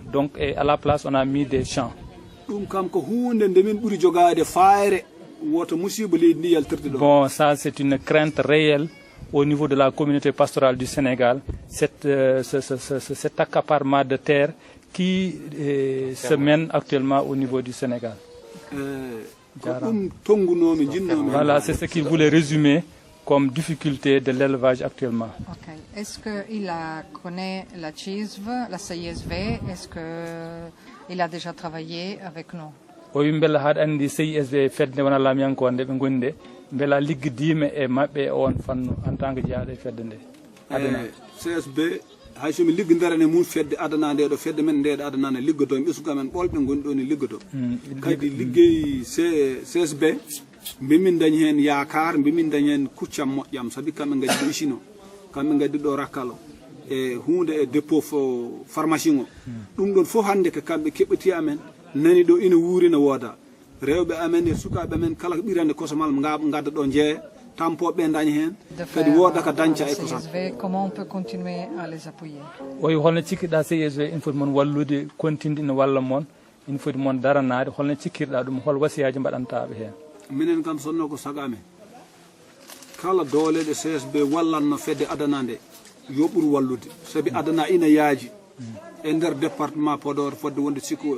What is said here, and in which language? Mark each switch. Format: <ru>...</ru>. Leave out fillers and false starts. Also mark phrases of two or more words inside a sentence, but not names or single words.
<fr>Donc à la place, on a mis des champs. Bon, ça c'est une crainte réelle au niveau de la communauté pastorale du Sénégal, cet accaparement de terre qui se mène actuellement au niveau du Sénégal. Voilà, c'est ce qu'il voulait résumer comme difficulté de l'élevage actuellement. Okay. Est-ce qu'il connaît la CISV, la CISV? Est-ce qu'il a déjà travaillé avec nous?</fr> <ff>O wi beela haɗa anndi CISV fedde wona laamiyanko nde ɓe ngoni nde beela liggodima e maɓɓe e on fannu</ff> <fr>en tant que</fr> <ff>jeyaaɗo e fedde nde adana CSB hay somi liggodirane mum fedde adana nde ɗo fedde men ndeɗo adana ne liggodo mi ɓesgu amen ɓolɓe goni ɗo ne liggodo kadi liggey CSB mbimin dañi hen yakar mbimin dañi hen kuccam moƴƴam saabi kamɓe gaddi ɗo usine o kamɓe gaddi ɗo rakkal o e hunde e</ff> <fr>dépôt pharmacie</fr> <ff>o ɗum ɗon fof hande ko kamɓe keɓɓeti amen nani ɗo ina wuuri no wooda rewɓe amen e sukaɓe men kala ko ɓirande kosamal gadda ɗo jeeya tampoɓe dañi hen kadi wooda ko dañca e kosam.</ff> <fr>Comment on peut continuer à les appuyer?</fr> <ff>Oyi holno cikkiɗa CSV ina foti moon wallude continde ina walla moon ina foti moon daranade holno cikkirɗa ɗum hol wasiyaji mbaɗantaɓe hen? Minen kam sonno ko sagame kala dooleɗe CSB wallanno fedde adana nde yo ɓuur wallude saabi adana ina yaaji e nder département Podor fodde</ff>